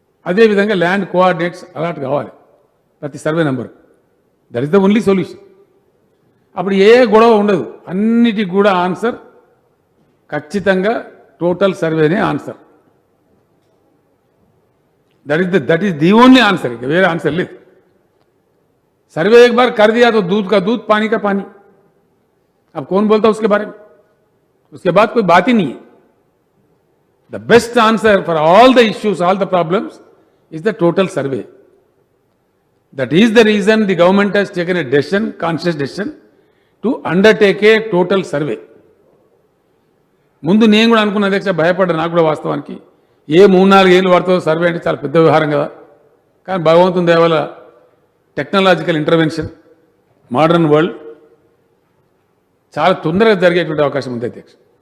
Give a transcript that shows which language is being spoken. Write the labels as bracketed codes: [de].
[te] అదేవిధంగా land coordinates allot కావాలి ప్రతి survey number. [en] That is the only solution. [te] అప్పుడు ఏ గొడవ ఉండదు. అన్నిటికి కూడా ఆన్సర్ ఖచ్చితంగా total సర్వేనే answer. [en] That is the only answer. [hi] Were answer ले सर्वे एक बार कर दिया तो दूध का दूध पानी का पानी. अब कौन बोलता उसके बारे में? उसके बाद कोई बात ही नहीं है. [en] The best answer for all the issues, all the problems is the total survey. That is the reason the government has taken a decision, conscious decision to undertake a total survey. [te] ముందు నేను కూడా అనుకున్న అధ్యక్ష, భయపడ్డా. నాకు కూడా వాస్తవానికి ఏ 3-4 ఏళ్ళు పడుతుందో సర్వే అంటే చాలా పెద్ద వ్యవహారం కదా. కానీ భగవంతుని దయ వల్ల టెక్నాలజికల్ ఇంటర్వెన్షన్, మోడర్న్ వరల్డ్ చాలా తొందరగా జరిగేటువంటి అవకాశం ఉంది అధ్యక్ష.